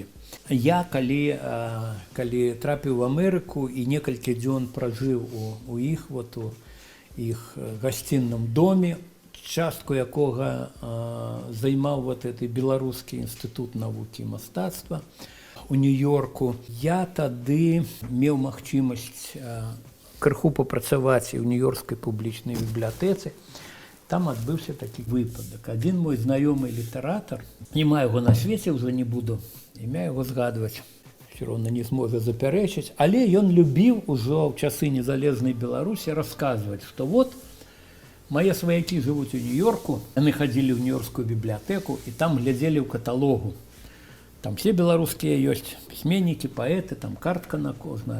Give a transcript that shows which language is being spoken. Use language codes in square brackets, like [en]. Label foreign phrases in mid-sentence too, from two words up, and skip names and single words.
[be] Я, калі трапіў в Амерыку і некалькі дзён пражыў у іх гасцінным доме, частку якога займаў гэты беларускі інстытут навукі і мастацтва у Нью-Йорку, я тады меў магчымасць крыху папрацаваць і ў Нью-Йоркскай публічнай бібліятэцы. Там адбыўся такі выпадак. Адзін мой знаёмы літаратар, няма яго на свеце, ўжо не буду імя яго згадваць, [ru] все равно [be] не зможа запярэчыць, але ён любіў ужо ў часы незалежнай Беларусі расказваць, што вот мае сваякі жывуць у Нью-Йорку, яны хадзілі ў нью-йоркскую бібліятэку і там глядзелі ў каталогу. Там все беларускія ёсць пісьменнікі, паэты, там картка на кожнага.